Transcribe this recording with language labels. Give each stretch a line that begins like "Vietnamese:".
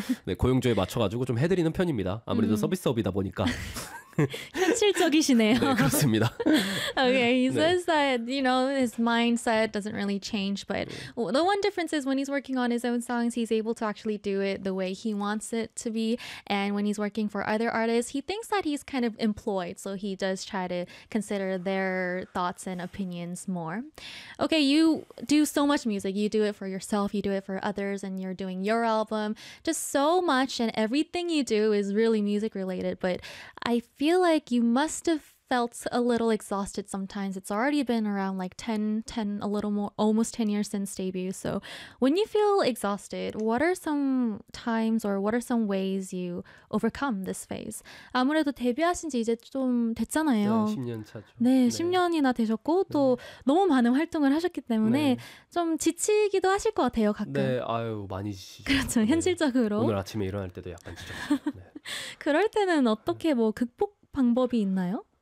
Korean: 네, 고용주에 맞춰가지고 좀 해드리는 편입니다. 아무래도 서비스업이다 보니까. 현실적이시네요. 네, 그렇습니다.
English: Okay, he
Korean: 네.
English: says that, you know, his mindset doesn't really change, but the one difference is when he's working on his own songs, he's able to actually do it the way he wants it to be. And when he's working for other artists, he thinks that he's kind of employed, so he does try to consider their thoughts and opinions more. Okay, you do so much music. You do it for yourself, you do it for others, and you're doing your album. Just so much, and everything you do is really music related, but I feel like you must have felt a little exhausted sometimes. It's already been around like 10, a little more, almost 10 years since debut. So when you feel exhausted, what are some times or what are some ways you overcome this phase?
Korean: 아무래도 데뷔하신 지 이제 좀 네, 됐잖아요. 10년 차죠. 네, 10년이나 되셨고 또 너무 많은 활동을 하셨기 때문에 좀 지치기도 하실 것 같아요, 가끔. 아유, 많이 지치죠. 그렇죠, 오늘 현실적으로. 아침에 일어날 때도 약간 지쳤어요. 그럴 때는 어떻게 뭐 극복 방법이 있나요?